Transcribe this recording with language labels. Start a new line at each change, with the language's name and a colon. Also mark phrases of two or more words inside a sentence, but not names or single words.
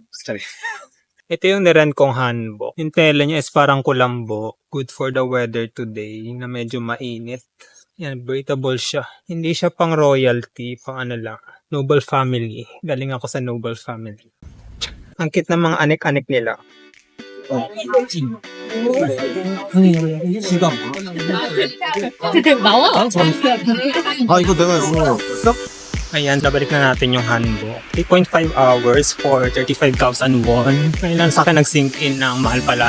Filipino: Sorry. Ito yung niren kong hanbok. Yung tela niya is parang kulambo.
English: Good for the weather today
Filipino: na medyo mainit. Yan, breathable siya. Hindi siya pang royalty, pang ano lang.
English: Noble family.
Filipino: Galing ako sa
English: noble family.
Filipino: Ang cute ng mga anik-anik nila.
Korean: 이거 내가 이거
Filipino: Ayan, nabalik na natin yung hanbok.
English: 3.5 hours for 35,000 won.
Filipino: Kailan sa akin nag-sink in ng mahal pala.